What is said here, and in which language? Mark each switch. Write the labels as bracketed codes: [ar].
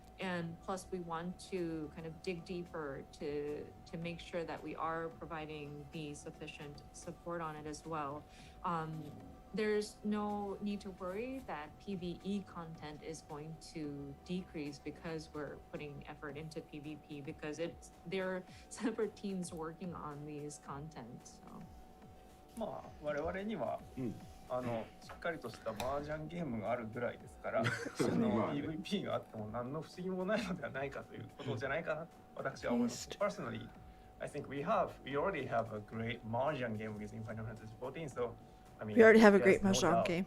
[en] And plus we want to kind of dig deeper to make sure that we are providing the sufficient support on it as well. There's no need to worry that PvE content is going to decrease because we're putting effort into PvP, because they're separate teams working on these content. So. [ja] まあ我々には、しっかりとした麻雀ゲームがあるぐらいですから、PVP があっても何の不思議もないのではないかということじゃないかなと私は思います。 [en] Personally, I think we already have a great mahjong game using Final Fantasy XIV, so I mean, We already have a great mahjong game.